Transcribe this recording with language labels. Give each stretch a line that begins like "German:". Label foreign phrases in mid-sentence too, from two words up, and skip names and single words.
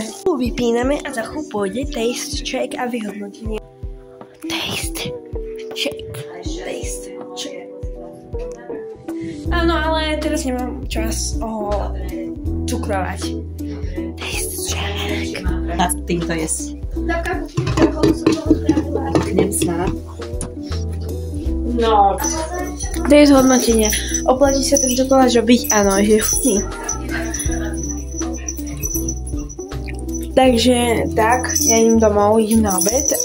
Slovak: Vypíname a za chvíľu pôjde
English: taste check
Slovak: a vyhodnotenie.
English: Taste check.
Slovak: Áno, ale teraz nemám čas ho cukrovať.
English: Taste check.
Slovak: Nad týmto jesť. Idem snad. No. Taste hodnotenie. Oplatí sa tento koláč robiť? Áno, je chutný. Takže tak, ja idem domov, idem na obed.